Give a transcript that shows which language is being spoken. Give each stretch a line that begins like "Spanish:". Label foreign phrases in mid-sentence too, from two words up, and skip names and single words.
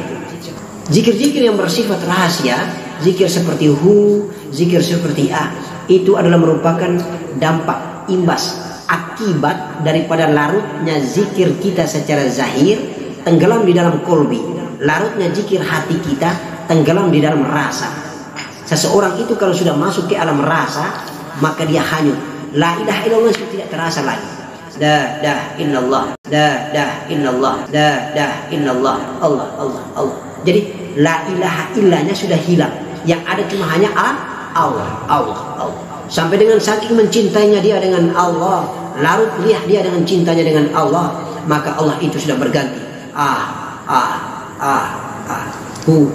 Indonesian: Zikir-zikir yang bersifat rahasia, zikir seperti hu, zikir seperti a, itu adalah merupakan dampak, imbas, akibat daripada larutnya zikir kita secara zahir, tenggelam di dalam kolbi. Larutnya zikir hati kita, tenggelam di dalam rasa. Seseorang itu kalau sudah masuk ke alam rasa, maka dia hanyut.
Arabic: لا إله إلا الله
Indonesian: sudah tidak terasa lagi.
Arabic: لا إله إلا الله لا إله إلا الله لا إله إلا الله, الله الله الله.
Indonesian: Jadi
Arabic: لا إله
Indonesian: illanya sudah hilang. Yang ada cuma hanya Allah, Allah, Allah. Sampai dengan saking mencintainya dia dengan Allah, larut dia dengan cintanya dengan Allah, maka Allah itu sudah berganti. Hu.